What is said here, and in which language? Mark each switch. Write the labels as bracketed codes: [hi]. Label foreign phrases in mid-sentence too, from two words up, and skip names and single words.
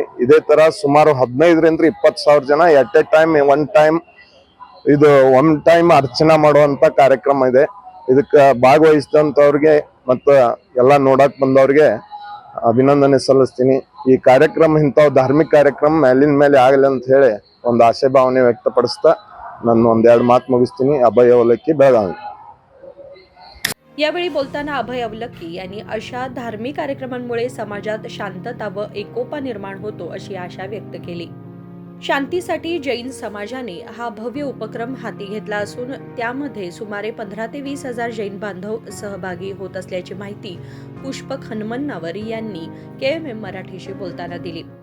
[kn] ಇದೇ ತರ ಸುಮಾರು 15ರಿಂದ 20,000 ಜನ [en] at a time one time [kn] ಅರ್ಚನಾ ಮಾಡುವಂತ ಕಾರ್ಯಕ್ರಮ ಇದೆ। ಇದಕ್ಕೆ ಭಾಗವಹಿಸಿದಂತವ್ರಿಗೆ ಮತ್ತು ಎಲ್ಲ ನೋಡಕ್ ಬಂದವ್ರಿಗೆ ಅಭಿನಂದನೆ ಸಲ್ಲಿಸ್ತೀನಿ। ಈ ಕಾರ್ಯಕ್ರಮ ಇಂಥವು ಧಾರ್ಮಿಕ ಕಾರ್ಯಕ್ರಮ ಮೇಲಿನ ಮೇಲೆ ಆಗಲಿ ಅಂತ ಹೇಳಿ ಒಂದು ಆಶೆ ಭಾವನೆ ವ್ಯಕ್ತಪಡಿಸ್ತಾ ನಾನು ಒಂದೆರಡು ಮಾತು ಮುಗಿಸ್ತೀನಿ। [mr] अभय अवलक्की, बेळगावी। यावेळी बोलताना अभय अवलक्की यांनी अशा धार्मिक कार्यक्रमांमुळे समाजात शांतता व एकोपा निर्माण होतो अशी आशा व्यक्त केली। शांतीसाठी जैन समाजाने हा भव्य उपक्रम हाती घेतला असून त्यामध्ये सुमारे 15 ते 20 हजार जैन बांधव सहभागी होत असल्याची माहिती पुष्पक हनुमन्नावर यांनी KMM मराठीशी बोलताना दिली।